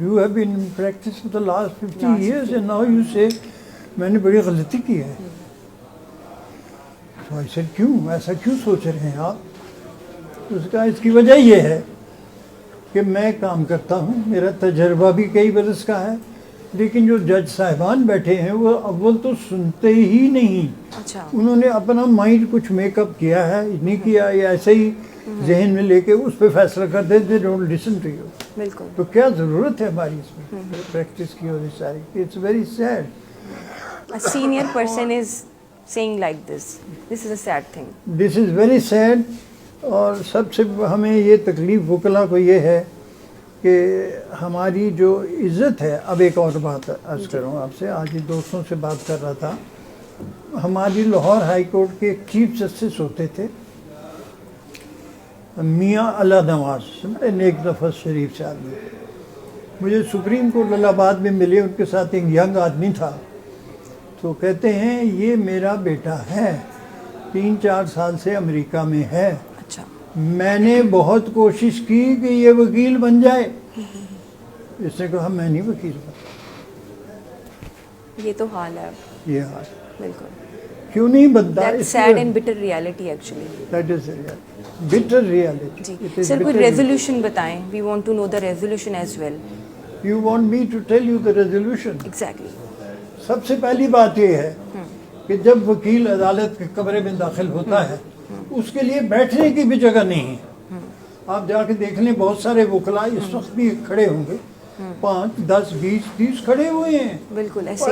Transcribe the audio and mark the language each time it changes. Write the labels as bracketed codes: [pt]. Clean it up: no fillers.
[en] You have been in practice for the last 50 years and now you say [ur] میں نے بڑی غلطی کی ہے. تو [en] I said [ur] کیوں, ایسا کیوں سوچ رہے ہیں آپ؟ اس کا اس کی وجہ یہ ہے کہ میں کام کرتا ہوں, میرا تجربہ بھی کئی برس کا ہے, لیکن جو جج صاحبان بیٹھے ہیں وہ اول تو سنتے ہی نہیں. انہوں نے اپنا مائنڈ کچھ میک اپ کیا ہے, نہیں کیا, یا ایسے ہی ذہن میں لے کے اس پہ فیصلہ کر دے, [en] They don't listen to you. [ur] بالکل. تو کیا ضرورت ہے ہماری اس میں پریکٹس کی ہوئی ساری. [en] It's very sad. A senior person is saying like this. This is a sad thing. This is very sad. [ur] اور سب سے ہمیں یہ تکلیف وکلا کو یہ ہے کہ ہماری جو عزت ہے. اب ایک اور بات عرض کروں آپ سے, آج ہی دوستوں سے بات کر رہا تھا. ہماری لاہور ہائی کورٹ کے ایک چیف جسٹس ہوتے تھے میاں اللہ نواز, بڑے نیک نفس شریف سے آدمی. مجھے سپریم کورٹ الہ آباد میں ملے, ان کے ساتھ ایک ینگ آدمی تھا. تو کہتے ہیں یہ میرا بیٹا ہے, 3-4 سال سے امریکہ میں ہے. اچھا. میں نے بہت کوشش کی کہ یہ وکیل بن جائے. اس نے کہا میں نہیں وکیل بن. یہ تو حال ہے. یہ حال. بالکل. کیوں نہیں بنتا؟ [en] That's sad and bitter reality actually. That is bitter reality. [ur] جی سر کوئی ریزولوشن بتائیں. [en] We want to know the resolution as well. You want me to tell you the resolution? Exactly. [ur] سب سے پہلی بات یہ ہے کہ جب وکیل عدالت کے کمرے میں داخل ہوتا ہے اس کے لیے بیٹھنے کی بھی جگہ نہیں ہے. آپ جا کے دیکھ لیں, بہت سارے وکلا اس وقت بھی کھڑے ہوں گے, 5, 10, 20, 30 کھڑے ہوئے ہیں. بالکل ایسے